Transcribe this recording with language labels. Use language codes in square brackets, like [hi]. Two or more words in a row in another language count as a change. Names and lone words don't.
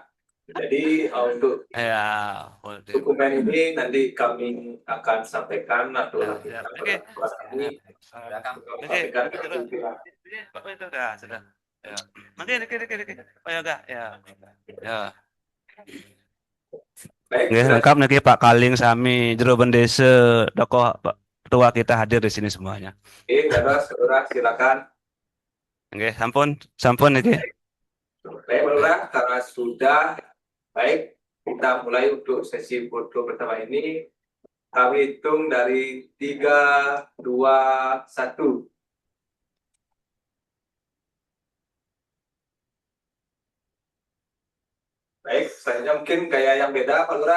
[id] Jadi untuk dokumen ini nanti kami akan sampaikan atau nanti Oke. Sudah. Ya. Niki. Oh ya enggak, ya. Ya. Baik, Nggih, sudah. lengkap niki Pak Kaling [ban] sami jero bendese [id] tokoh Pak Ketua kita hadir di sini semuanya. Oke, dadah, saudara, silakan. [ban] Nggih, sampun niki. [id] Baik, Lurah, karena sudah baik, kita mulai untuk sesi foto pertama ini. Kami hitung dari 3, 2, 1. Baik, selanjutnya mungkin gaya yang beda, Pak Lurah.